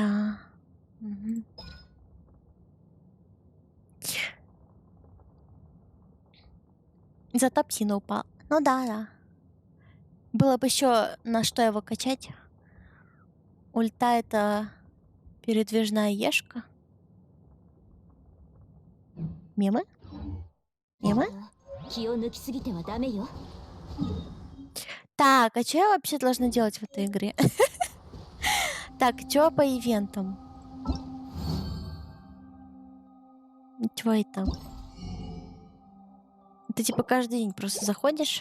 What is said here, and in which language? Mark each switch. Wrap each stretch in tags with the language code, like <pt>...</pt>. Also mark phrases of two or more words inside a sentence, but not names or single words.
<ru>Мгм. Зато псина упал. Ну да, да. Было бы еще на что его качать. Ульта — это передвижная ешка. Мемы? Мемы?</ru> <ja>気を抜きすぎてはダメよ。</ja> <ru>Так, а что я вообще должна делать в этой игре? Так, что по ивентам? Чего это? Ты типа каждый день просто заходишь.</ru>